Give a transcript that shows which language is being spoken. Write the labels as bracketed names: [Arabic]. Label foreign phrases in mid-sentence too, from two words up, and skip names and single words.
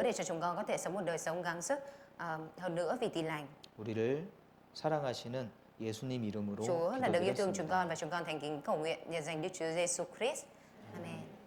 [Vietnamese] đỡ để cho chúng con có thể sống một đời sống gắng sức hơn nữa vì tin lành. [Korean] 우리를 사랑하시는 예수님 이름으로 [Vietnamese] Chúa là đấng yêu thương chúng [Korean] 기도드렸습니다. [Vietnamese] con và chúng con thành kính cầu nguyện nhân danh Đức Chúa Giêsu Christ. Amen.